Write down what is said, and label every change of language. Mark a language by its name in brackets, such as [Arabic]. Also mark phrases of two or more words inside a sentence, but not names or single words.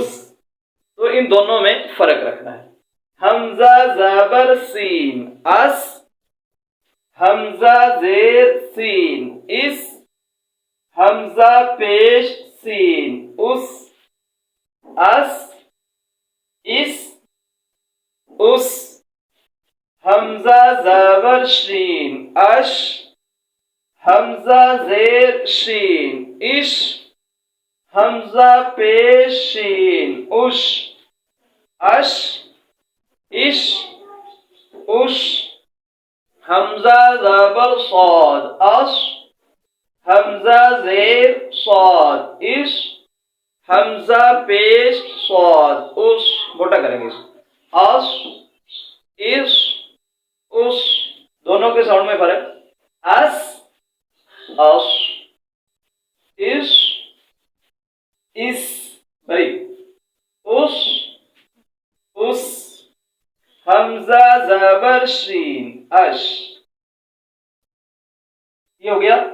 [Urdu] تو ان دونوں میں فرق رکھنا ہے۔ حمزہ زبر سین، اس، حمزہ زیر سین، اس، حمزہ پیش سین، اس، اس، اس، اس۔ حمزہ زبر شین، اش، حمزہ زیر شین، اش، حمزہ پیش شین، اش، اش، اش، اش۔ حمزہ زبر صاد، اش، حمزہ زیر صاد، اش، حمزہ پیش صاد، اس، موٹا کریں گے اس، اش، اس، اس۔ دونوں کے ساؤنڈ میں فرق۔ اس، اس، اس، اس بھائی اس حمزہ زبر شین اش، یہ ہو گیا.